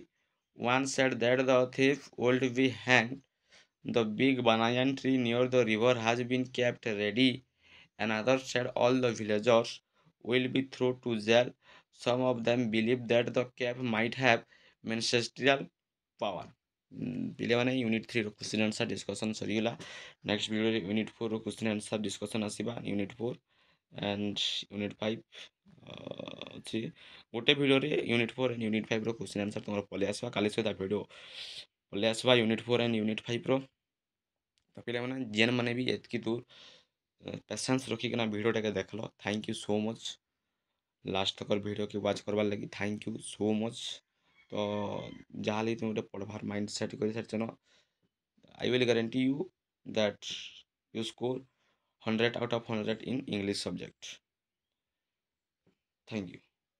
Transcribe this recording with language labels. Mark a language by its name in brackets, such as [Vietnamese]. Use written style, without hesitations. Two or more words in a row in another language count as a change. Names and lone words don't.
[English] One said that the thief would be hanged. The big banyan tree near the river has been kept ready. Another said all the villagers will be thrown to jail. Some of them believe that the cap might have ancestral power. [Odia] ପିଲାମାନେ [English] unit 3 question answer discussion [Odia] ସରିଗଲା। ନେକ୍ସଟ ଭିଡ଼ିଓରେ [English] unit 4 question answer discussion [Odia] ଆସିବା। [English] unit 4 and unit 5 ଅଛି। [Odia] ଗୋଟେ ଭିଡ଼ିଓରେ [English] unit 4 and unit 5ର question answer [Odia] ତୁମର ପଳେଇ ଆସିବା। କାଲି ସହିତ ଭିଡ଼ିଓ ପଳେଇ ଆସିବା [English] unit 4 and unit 5ର। [Odia] ତ ପିଲାମାନେ ଯେନ୍ମାନେ ବି ଏତ୍କି ଦୂର ପେସେନ୍ସ ରଖିକିନା ଭିଡ଼ିଓଟାକେ ଦେଖଲ, [English] thank you so much. [Odia] ଲାଷ୍ଟ ତକର ଭିଡ଼ିଓକେ ୱାଚ୍ କରବାର୍ ଲାଗି [English] thank you so much. [Odia] ତ ଯାହାହେଲେ ତୁମେ ଗୋଟେ ପଢ଼ବାର୍ [English] mind set [Odia] କରିସାରିଛନ। [English] I will guarantee you that you score 100 out of 100 in English subject. Thank you.